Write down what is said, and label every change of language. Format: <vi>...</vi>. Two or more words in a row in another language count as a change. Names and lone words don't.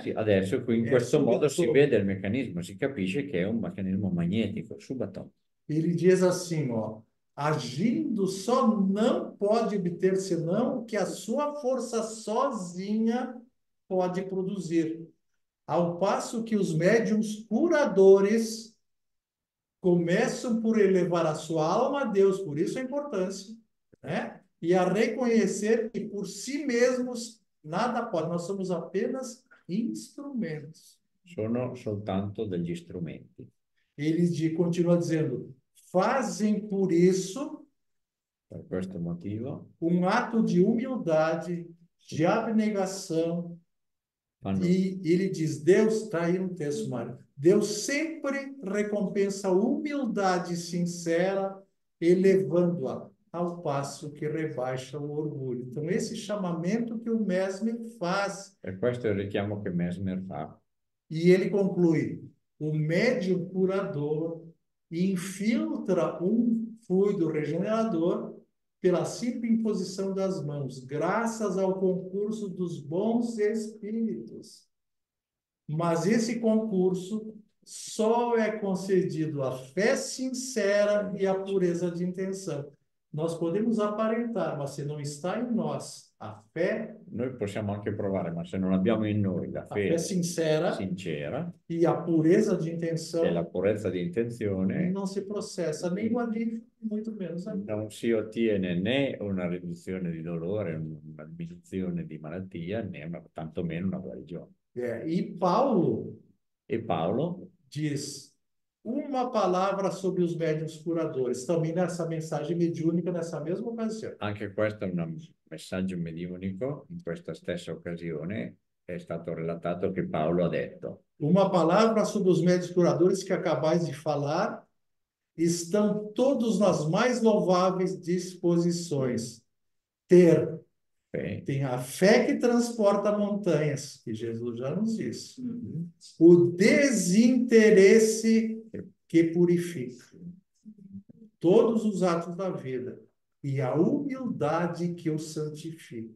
<it>Adesso in</it> <pt>É</pt> <it>questo modo si</it> <pt>subatômico.</pt> <it>vede il meccanismo, si capisce che è un meccanismo magnetico, subatomico.</it> <pt>Ele diz assim, ó, agindo só não pode obter senão o que a sua força sozinha pode produzir. Ao passo que os médiuns curadores começam por elevar a sua alma a Deus, por isso a importância, né? E a reconhecer que por si mesmos nada pode, nós somos apenas instrumentos.</pt> <it>Sono soltanto degli strumenti.</it> <pt>Ele continua dizendo, fazem por isso</pt> <it>Per questo motivo</it> <pt>ato de humildade, de abnegação,</pt> <it>fanno,</it> <pt>e ele diz, Deus, está aí no texto, Mário, Deus sempre recompensa a humildade sincera, elevando-a ao passo que rebaixa o orgulho. Então, esse chamamento que o Mesmer faz,</pt> <it>e questo è il richiamo che Mesmer fa.</it> <pt>e ele conclui, o médium curador infiltra um fluido regenerador pela simples imposição das mãos, graças ao concurso dos bons espíritos. Mas esse concurso só é concedido à fé sincera e à pureza de intenção. Nós podemos aparentar, mas se não está em nós a fé</pt> <it>Noi possiamo anche provare, ma se non abbiamo in noi la fede</it> <pt>sincera</pt> <it>sincera</it> <pt>e a pureza de</pt> <it>e la</it> <pt>intenção,</pt> <it>purezza di intenzione,</it> <pt>não se processa nem o alívio, muito menos a</pt> <it>non si ottiene né una riduzione di dolore, una diminuzione di malattia, né tantomeno una guarigione.</it> <pt>E Paulo</pt> <it>E Paolo</it> <pt>diz uma palavra sobre os médiuns curadores, também nessa mensagem mediúnica, nessa mesma ocasião.</pt> <it>anche questo è un messaggio mediunico, in questa stessa occasione è stato relatato che Paolo ha detto:</it> <pt>Uma palavra sobre os médiuns curadores que acabais de falar, estão todos nas mais louváveis disposições. Tem a fé que transporta montanhas, que Jesus já nos disse. O desinteresse que purifica todos os atos da vida e a humildade que o santifica.</pt>